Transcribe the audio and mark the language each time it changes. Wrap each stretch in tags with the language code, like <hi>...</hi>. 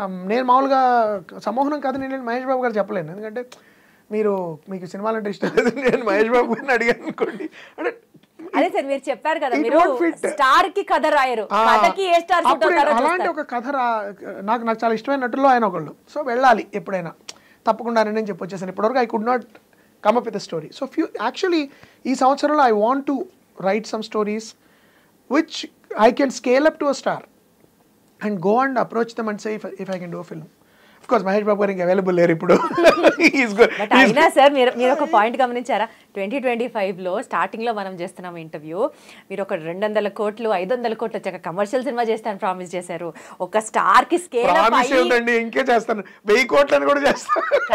<te>నేను మామూలుగా సమ్మోహనం కథ నేను మహేష్ బాబు గారు చెప్పలేను, ఎందుకంటే మీకు సినిమాలంటే ఇష్టం లేదు, నేను మహేష్ బాబు గారిని అడిగాను అనుకోండి. అంటే అదే సార్ మీరు చెప్పారు కదా, మీరు స్టార్ కి కథ రాయరు, కథకి ఏ స్టార్ సూట్ అవుతారో అలాంటి ఒక కథ నాకు చాలా ఇష్టమైన నటుల్లో ఆయన ఒకళ్ళు. సో వెళ్ళాలి ఎప్పుడైనా, తప్పకుండా నేను చెప్పొచ్చేసాను. ఇప్పటివరకు</te> <en>I could not come up with a story. So actually</en> <te>ఈ సంవత్సరంలో</te> <en>I want to write some stories which I can scale up to a star and go and approach them and say if I can do a film.</en> <te>Of course Mahesh Babu గారు ఇంకా available లేరు ఇప్పుడు. But అయినా sir మీరు ఒక point గమనించారా, 2025లో స్టార్టింగ్లో మనం చేస్తున్నాం ఇంటర్వ్యూ, మీరు ఒక 200 కోట్లు 500 కోట్లు వచ్చాక కమర్షియల్ సినిమా చేస్తాను ప్రామిస్ చేశారు. ఒక స్టార్ కి స్కేల్ ఇంకే చేస్తాను, 1000 కోట్లని కూడా చేస్తాను.</te>